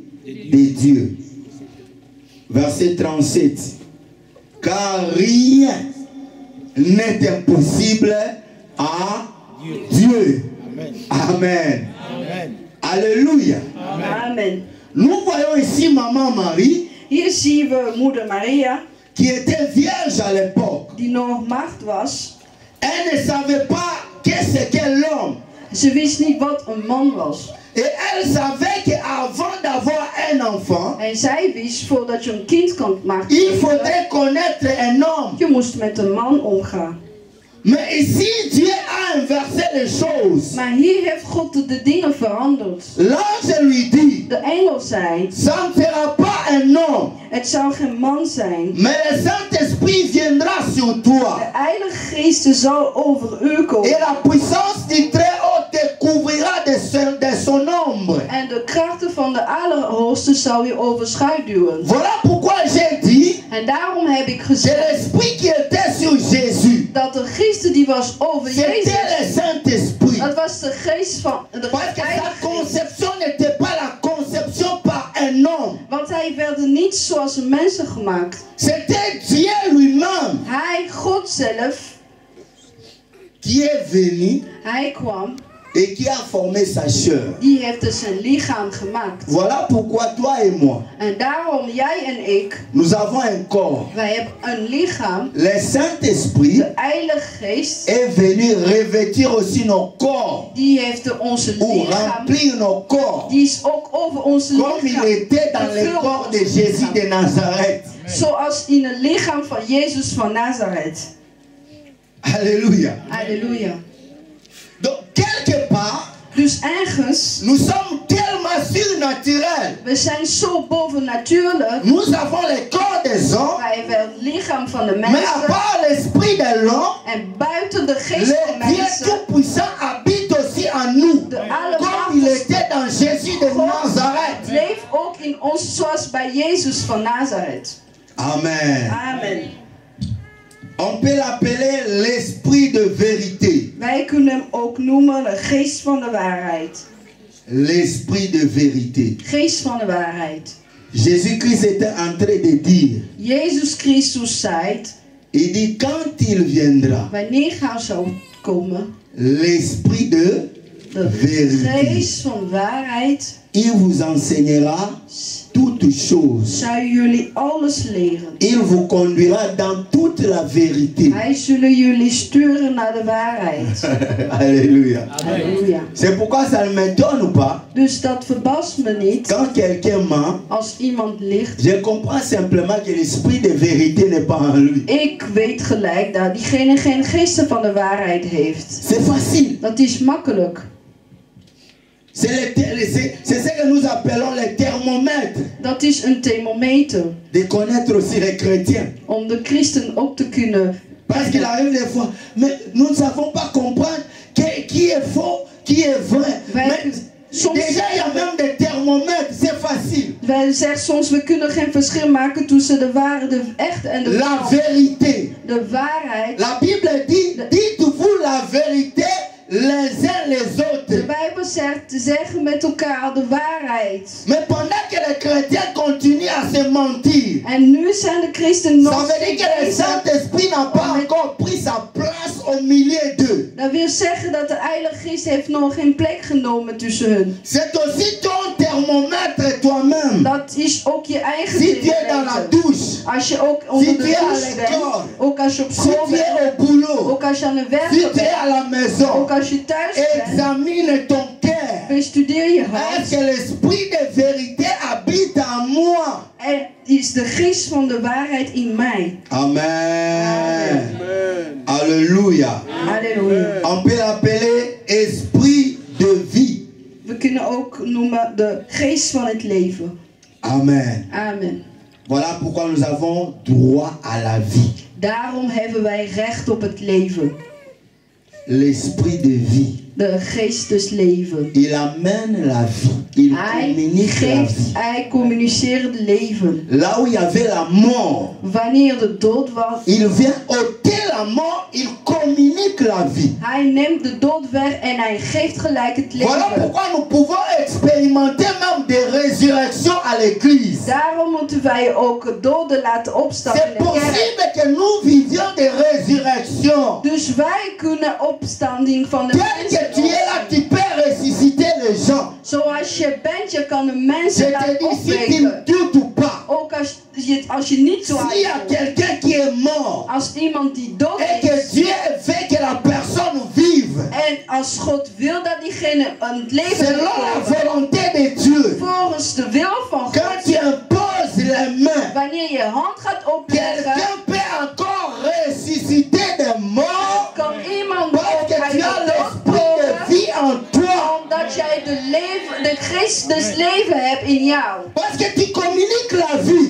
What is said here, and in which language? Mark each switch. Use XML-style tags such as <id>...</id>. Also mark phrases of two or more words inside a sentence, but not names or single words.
<fr>De Dieu. Verset 37. Car rien n'est impossible à Dieu. Amen. Amen. Alléluia. Amen. Nous voyons ici maman Marie,</fr> <nl>Hier zien we moeder Maria,</nl> <fr>qui était vierge à l'époque.</fr> <nl>die nog maagd was.</nl> <fr>Elle ne savait pas qu'est-ce qu'est l'homme.</fr> <nl>Ze wist niet wat een man was.</nl> <fr>Et elle savait qu'avant d'avoir un enfant,</fr> <nl>En zij wist, voordat je een kind kan maken,</nl> <fr>il faudrait connaître un homme.</fr> <nl>je moest met een man omgaan.</nl> <fr>Mais ici, Dieu a inversé les choses.</fr> <nl>Maar hier heeft God de dingen veranderd.</nl> <fr>L'ange lui dit,</fr> <nl>De engel zei,</nl> <fr>ça ne sera pas un homme,</fr> <nl>het zou geen man zijn.</nl> <fr>mais le Saint-Esprit viendra sur toi.</fr> <nl>De Heilige Geest zal over u</nl> <fr>Et</fr> <nl>komen.</nl> <fr>la puissance du Très-Haut te couvrira de son ombre.</fr> <nl>En de krachten van de Allerhoogste zal je overschaduwen.</nl> <fr>Voilà pourquoi j'ai dit</fr> <nl>En daarom heb ik</nl> <fr>que</fr> <nl>gezegd</nl> <fr>l'Esprit qui était sur Jésus,</fr> <nl>dat de geest die was over</nl> <fr>c'était</fr> <nl>Jezus,</nl> <fr>le Saint-Esprit.</fr> <nl>dat was de geest van de</nl> <fr>Parce que sa</fr> <nl>Heilige Geest.</nl> <fr>conception n'était pas la conception par un homme.</fr> <nl>Want hij werd niet zoals een mensen gemaakt.</nl> <fr>C'était Dieu lui-même</fr> <nl>Hij, God zelf,</nl> <fr>qui est venu</fr> <nl>hij kwam,</nl> <fr>et qui a formé sa chair.</fr> <nl>die heeft dus zijn lichaam gemaakt.</nl> <fr>Voilà pourquoi toi et moi,</fr> <nl>En daarom, jij en ik,</nl> <fr>nous avons un corps.</fr> <nl>wij hebben een lichaam.</nl> <fr>Le Saint-Esprit</fr> <nl>De Heilige Geest,</nl> <fr>est venu revêtir aussi nos corps</fr> <nl>die heeft onze</nl> <fr>ou</fr> <nl>lichaam,</nl> <fr>remplir nos corps</fr> <nl>die is ook over onze</nl> <fr>comme il</fr> <nl>lichaam.</nl> <fr>était dans le</fr> <nl>gevuld</nl> <fr>corps</fr> <nl>met de ons</nl> <fr>Jésus</fr> <nl>lichaam.</nl> <fr>de Nazareth.</fr> <nl>Zoals in het lichaam van Jezus van Nazareth.</nl> <fr>Alléluia.</fr> <nl>Halleluja.</nl> <fr>Donc quelque part,</fr> <nl>Dus ergens,</nl> <fr>nous sommes tellement surnaturels.</fr> <nl>we zijn zo bovennatuurlijk.</nl> <fr>Nous avons le corps des hommes,</fr> <nl>Wij hebben het lichaam van de</nl> <fr>mais à</fr> <nl>mensen.</nl> <fr>part l'esprit de l'homme,</fr> <nl>En buiten de geest van</nl> <fr>le Dieu</fr> <nl>mensen,</nl> <fr>Tout-Puissant habite aussi en nous,</fr> <nl>de</nl> <fr>comme il</fr> <nl>Allermachtige</nl> <fr>était dans Jésus de Nazareth.</fr> <nl>leeft ook in ons zoals bij Jezus van Nazareth.</nl> <fr>Amen.</fr> <nl>Amen.</nl> <fr>On peut l'appeler l'esprit de vérité.</fr> <nl>Wij kunnen hem ook noemen de geest van de waarheid.</nl> <fr>L'esprit de vérité.</fr> <nl>Geest van de waarheid.</nl> <fr>Jésus-Christ était en train de dire,</fr> <nl>Jezus Christus zei,</nl> <fr>il dit quand il viendra,</fr> <nl>wanneer hij zou komen,</nl> <fr>l'esprit de</fr> <nl>de</nl> <fr>vérité,</fr> <nl>geest van waarheid,</nl> <fr>il vous enseignera toutes choses.</fr> <nl>Zou jullie alles leren.</nl> <fr>Il vous conduira dans toute la vérité.</fr> <nl>Hij zullen jullie sturen naar de waarheid.</nl> <fr>Alléluia.</fr> <nl>Halleluja.</nl> <fr>C'est pourquoi ça ne m'étonne pas.</fr> <nl>Dus dat verbaast me niet.</nl> <fr>Quand quelqu'un ment,</fr> <nl>Als iemand liegt.</nl> <fr>je comprends simplement que l'esprit de vérité n'est pas en lui.</fr> <nl>Ik weet gelijk dat diegene geen geesten van de waarheid heeft.</nl> <fr>C'est facile.</fr> <nl>Dat is makkelijk.</nl> <fr>C'est ce que nous appelons les thermomètres.</fr> <nl>Dat is een thermometer.</nl> <fr>De connaître aussi les chrétiens.</fr> <nl>Om de christen ook te kunnen.</nl> <fr>Parce qu'il arrive des fois, mais nous ne savons pas comprendre qui est faux, qui est vrai. Mais déjà, il y a même des thermomètres, c'est facile.</fr> <nl>Wij zeggen soms, we kunnen geen verschil maken tussen de ware, de echte en de</nl> <fr>la</fr> <nl>valse.</nl> <fr>Vérité.</fr> <nl>De waarheid.</nl> <fr>La Bible dit, dites-vous la vérité les uns les autres.</fr> <nl>De Bijbel zegt, zeggen met elkaar de waarheid.</nl> <fr>Mais pendant que les chrétiens continuent à se mentir,</fr> <nl>En nu zijn de christenen</nl> <fr>ça</fr> <nl>nog</nl> <fr>veut dire que le Saint-Esprit n'a pas encore pris sa place au milieu d'eux.</fr> <nl>Dat wil zeggen dat de Heilige Geest heeft nog geen plek genomen tussen hun.</nl> <fr>C'est aussi ton thermomètre toi-même.</fr> <nl>Dat is ook je eigen</nl> <fr>Si tu es dans la douche,</fr> <nl>als je ook onder</nl> <fr>si</fr> <nl>de</nl> <fr>tu es à</fr> <nl>douche bent,</nl> <fr>l'école,</fr> <nl>ook als je op</nl> <fr>si</fr> <nl>school</nl> <fr>tu es</fr> <nl>bent,</nl> <fr>au boulot,</fr> <nl>ook als je aan het</nl> <fr>si</fr> <nl>werken</nl> <fr>tu es</fr> <nl>bent,</nl> <fr>à la maison,</fr> <nl>ook als je thuis bent,</nl> <fr>examine ton cœur.</fr> <nl>bestudeer je</nl> <fr>Est-ce</fr> <nl>hart.</nl> <fr>que l'esprit de vérité habite en moi?</fr> <nl>Er is de geest van de waarheid in mij.</nl> <fr>Amen. Alléluia.</fr> <nl>Halleluja.</nl> <fr>On peut l'appeler esprit de vie.</fr> <nl>We kunnen ook noemen de geest van het leven.</nl> <fr>Amen.</fr> <nl>Amen.</nl> <fr>Voilà pourquoi nous avons droit à la vie.</fr> <nl>Daarom hebben wij recht op het leven.</nl> <fr>L'esprit de vie.</fr> <nl>De geest des leven.</nl> <fr>Il amène la vie. Il communique la vie.</fr> <nl>Hij communiceert het leven.</nl> <fr>Là où il y avait la mort,</fr> <nl>Wanneer de dood was,</nl> <fr>il vient ôter la mort, il communique la vie.</fr> <nl>hij neemt de dood weg en hij geeft gelijk het leven.</nl> <fr>Voilà pourquoi nous pouvons expérimenter même des résurrections à l'église.</fr> <nl>Daarom moeten wij ook doden laten opstaan in</nl> <fr>C'est</fr> <nl>de kerk.</nl> <fr>possible que nous vivions des résurrections.</fr> <nl>Dus wij kunnen opstanding van de</nl> <fr>Tel que tu es là, tu peux ressusciter les gens.</fr> <nl>Zoals je bent, je kan de</nl> <fr>Je</fr> <nl>mensen te laten</nl> <fr>dis, si tu</fr> <nl>opweken.</nl> <fr>me doutes ou pas,</fr> <nl>Ook als je niet zo</nl> <fr>s'il y a quelqu'un qui est mort</fr> <nl>als iemand die dood</nl> <fr>et que</fr> <nl>is.</nl> <fr>Dieu veut que la personne vive,</fr> <nl>En als God wil dat diegene aan het leven</nl> <fr>selon la</fr> <nl>komt.</nl> <fr>volonté de Dieu,</fr> <nl>Volgens de wil van God.</nl> <fr>quand tu imposes les mains,</fr> <nl>Wanneer je hand gaat opleggen,</nl> <fr>quelqu'un peut encore ressusciter des morts</fr> <nl>kan iemand</nl> <fr>parce</fr> <nl>ook</nl> <fr>que</fr> <nl>uit</nl> <fr>tu as</fr> <nl>de dood</nl> <fr>l'esprit de</fr> <nl>komen.</nl> <fr>vie en toi.</fr> <nl>Omdat jij de geest des leven hebt in jou.</nl> <fr>Parce que tu communiques la vie.</fr>